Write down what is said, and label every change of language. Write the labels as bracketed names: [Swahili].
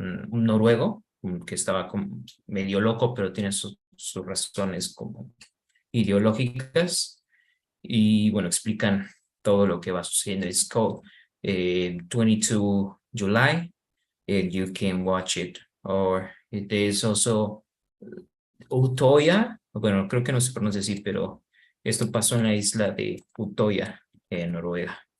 [Spanish] noruego que estaba medio loco, pero tiene sus razones como ideológicas, y bueno, explican todo lo que va sucediendo. [English] It's called 22 July, and you can watch it. Or it is also Utoya, [Spanish] bueno, creo que no se pronuncia así, pero esto pasó en la isla de Utoya, en Noruega.